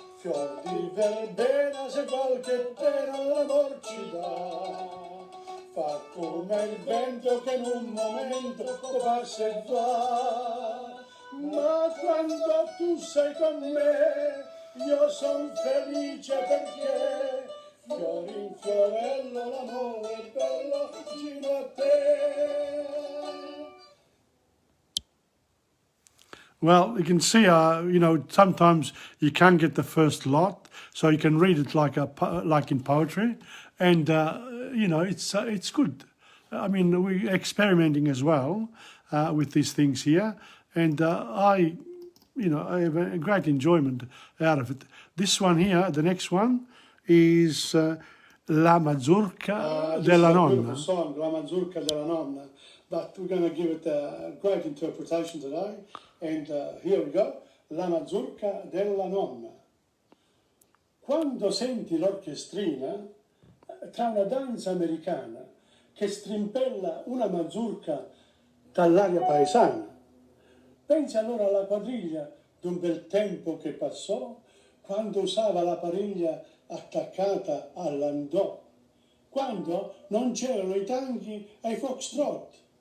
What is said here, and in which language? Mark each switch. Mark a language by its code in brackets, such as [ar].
[it] Fior di verbena, se qualche pena l'amor ci dà, fa come il vento che in un momento passa e va. Ma quando tu sei con me, io son felice perché Fiorin Fiorello, l'amore è bello vicino a te. [en] Well, you can see, sometimes you can't get the first lot, so you can read it like in poetry, and it's good. I mean, we're experimenting as well with these things here, and I have a great enjoyment out of it. This one here, the next one, is La Mazurka della Nonna. Beautiful song, La Mazurka della Nonna, but we're going to give it a great interpretation today. And here we go, La Mazurka della Nonna. [it] Quando senti l'orchestrina, tra una danza americana che strimpella una mazurka dall'aria paesana, pensi allora alla quadriglia d'un bel tempo che passò, quando usava la pariglia attaccata all'andò, quando non c'erano i tanchi ai foxtrot.